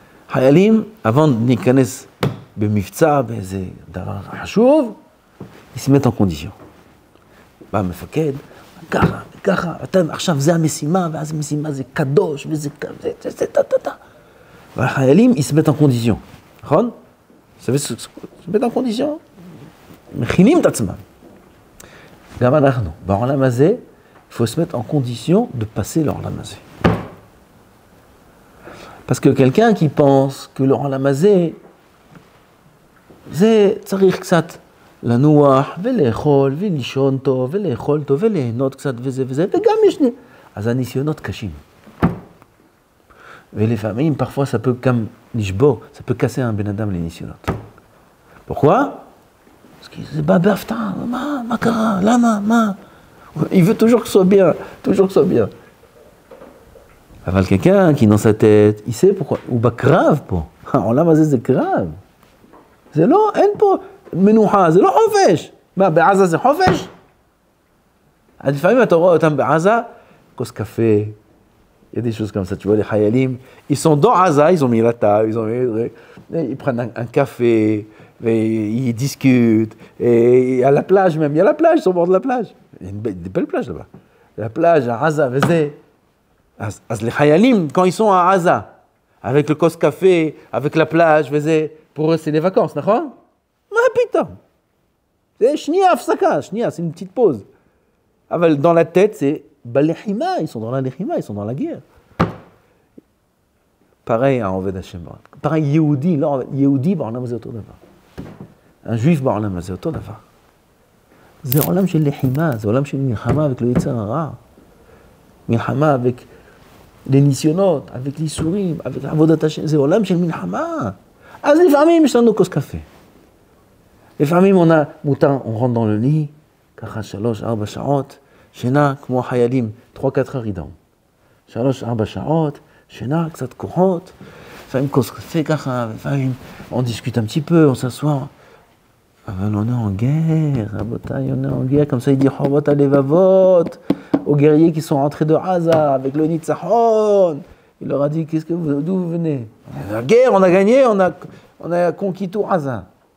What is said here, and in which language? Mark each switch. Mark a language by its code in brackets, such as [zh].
[he] חיילים, [fr] avant [he] להיכנס במבצע, באיזה דבר חשוב, [fr] ils se mettent en condition. [he] בא המפקד, ככה, עכשיו זה המשימה, ואז המשימה זה קדוש, וזה זה, טה. [fr] והחיילים, ils se mettent en condition, [he] נכון? זה [fr] se mettent en condition, [he] מכינים את עצמם. גם אנחנו, בעולם הזה, [fr] il faut se mettre en condition de passer [he] לעולם הזה. [fr] Parce que quelqu'un qui pense que [he] לעולם הזה, זה צריך קצת לנוח ולאכול ולישון טוב ולאכול טוב וליהנות קצת וזה, וגם יש אז הניסיונות קשים. ולפעמים, [fr] parfois, ça peut comme [he] לשבור, [fr] ça peut casser un [he] בן אדם לניסיונות. [fr] pourquoi? parce que [he] זה בא בהפתעה, מה קרה? למה? מה? [fr] il veut toujours que ce soit bien. [he] אבל [fr] quelqu'un qui dans sa tête, il sait pourquoi, [he] הוא בקרב פה. העולם הזה זה קרב. זה לא, אין פה מנוחה, זה לא חופש. מה, בעזה זה חופש? אז לפעמים אתה רואה אותם בעזה, כוס קפה, [fr] il y a des choses comme ça, tu vois, les חיילים, ils sont dans Gaza, ils ont mis la table, ils prennent un café, et ils discutent, et à la plage même, il y a la plage, ils sont au bord de la plage. Il y a des belles plages là-bas. La plage à Gaza, [he] וזה. אז [fr] les חיילים, quand ils sont à Gaza, avec le kos café, avec la plage, וזה, pour eux c'est les vacances, [he] נכון? מה פתאום? זה שנייה הפסקה, שנייה, [fr] c'est une petite pause. אבל dans la tête, c'est בלחימה, ils sont dans la לחימה, ils sont dans la guerre. pareil à עובד השם. [he] pareil, יהודי, לא, יהודי בעולם הזה אותו דבר. [fr] un juif [he] בעולם הזה אותו דבר. זה עולם של לחימה, זה עולם של מלחמה avec le יצר הרע. מלחמה avec les ניסיונות, avec l'יסורים, avec עבודת השם, זה עולם של מלחמה. אז לפעמים יש לנו כוס קפה. לפעמים מותר, [fr] on rentre dans le lit, [he] ככה 3-4 שעות, שינה כמו החיילים, 3-4 רידון. 3-4 שעות, שינה, קצת כוחות, לפעמים כוס קפה ככה, לפעמים [fr] on discute un petit peu, on s'assoit. אבל on est en guerre, רבותיי, on est en guerre, comme ça il dit חובות הלבבות, aux guerriers qui sont rentrés de Gaza avec le Nitzachon. Il leur a dit, d'où vous venez? La guerre, on a gagné, on a conquis tout Gaza.